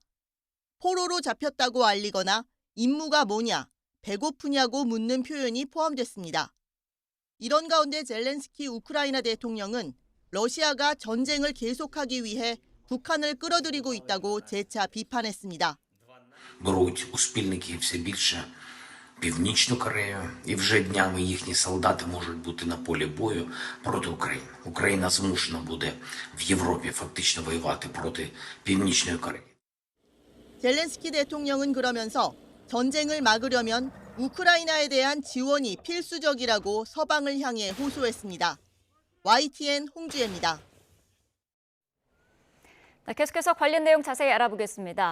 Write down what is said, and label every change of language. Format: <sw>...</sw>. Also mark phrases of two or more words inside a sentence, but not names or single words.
<ko>포로로 잡혔다고 알리거나 임무가 뭐냐, 배고프냐고 묻는 표현이 포함됐습니다. 이런 가운데 젤렌스키 우크라이나 대통령은 러시아가 전쟁을 계속하기 위해 북한을 끌어들이고 있다고 재차 비판했습니다.</ko> <uk>Беруть у спільники все більше Північну Корею, і вже днями їхні солдати можуть бути на полі бою проти України. Україна змушена буде в Європі фактично воювати проти Північної Кореї.</uk> <ko>젤렌스키 대통령은 그러면서 전쟁을 막으려면 우크라이나에 대한 지원이 필수적이라고 서방을 향해 호소했습니다. YTN 홍주혜입니다. 계속해서 관련 내용 자세히 알아보겠습니다.</ko>